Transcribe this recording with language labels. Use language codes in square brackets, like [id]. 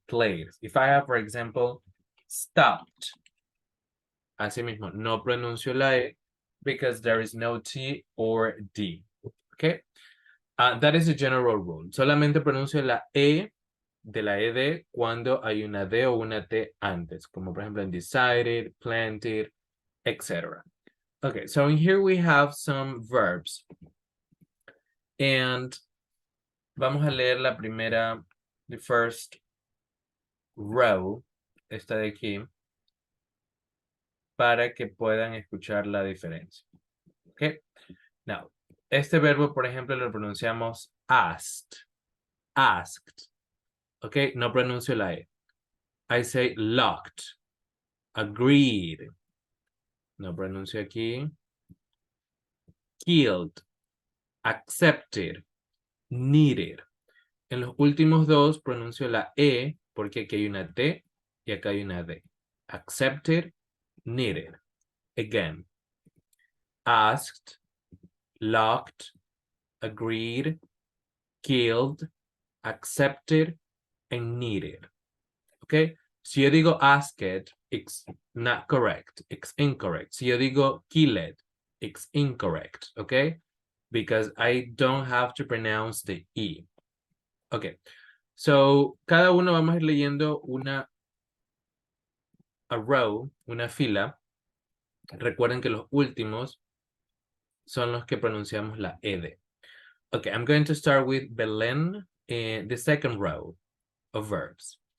[en] Played. If I have, for example, stopped, [es] así mismo, no pronuncio la e [en] because there is no t or d. Okay? That is a general rule. [es] Solamente pronuncio la e de la ed cuando hay una d o una t antes, como por ejemplo en decided, planted, etc. [en] Okay, so in here we have some verbs. [es] And vamos a leer la primera, [en] the first row, [es] esta de aquí, para que puedan escuchar la diferencia. Okay, now, este verbo, por ejemplo, lo pronunciamos asked, asked. [en] Okay, [es] no pronuncio la e. [en] I say locked, agreed. [es] No pronuncio aquí. [en] Killed, accepted, needed. [es] En los últimos dos pronuncio la e porque aquí hay una t y acá hay una d. [en] Accepted, needed. Again. Asked, locked, agreed, killed, accepted, and needed. Okay? [es] Si yo digo [en] asked, it's not correct. It's incorrect. [es] Si yo digo [en] killed, it's incorrect. Okay? Because I don't have to pronounce the E. [es] Okay. So, cada uno vamos a ir leyendo a row, una fila. Recuerden que los últimos son los que pronunciamos la ed. [en] Okay, I'm going to start with Belén in the second row of verbs.